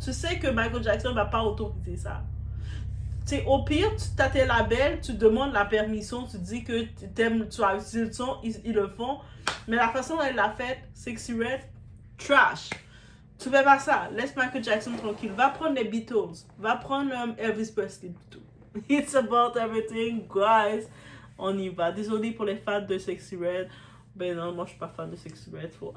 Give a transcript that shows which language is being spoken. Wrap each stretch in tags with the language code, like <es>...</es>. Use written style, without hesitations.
<fr>Tu sais que Michael Jackson ne va pas autoriser ça. T'sais, au pire, tu as tes labels, tu demandes la permission, tu dis que tu as utilisé le son, ils le font. Mais la façon dont elle l'a fait, Sexyy Red, trash. Tu fais pas ça. Laisse Michael Jackson tranquille. Va prendre les Beatles. Va prendre Elvis Presley plutôt.</fr> <en>It's about everything, guys.</en> <fr>On y va. Désolé pour les fans de Sexyy Red. Ben non, moi je suis pas fan de Sexyy Red.</fr>